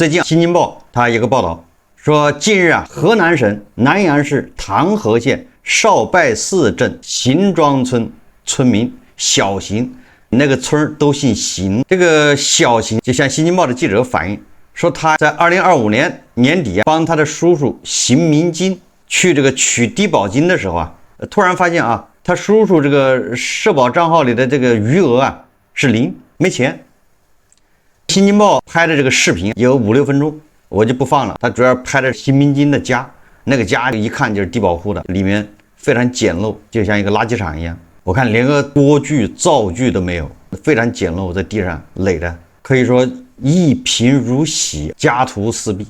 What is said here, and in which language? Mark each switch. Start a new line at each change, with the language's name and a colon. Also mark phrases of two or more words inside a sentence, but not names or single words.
Chinese: 最近《新京報》它有個報道說，近日河南省南陽市唐河縣少拜寺鎮邢莊村村民小邢，那個村都姓邢，這個小邢就向《新京報》的记者反映說，他在2025年年底幫他的叔叔邢明金去这個取低保金的時候突然發现他叔叔這個社保賬號裡的這個餘額是0，沒錢。新京報拍的這個視頻有5-6分鐘，我就不放了。他主要拍的邢明金的家，那個家一看就是低保戶的，裡面非常簡陋，就像一個垃圾場一樣。我看連個鍋具灶具都沒有，非常簡陋，在地上壘的，可以說一貧如洗，家徒四壁。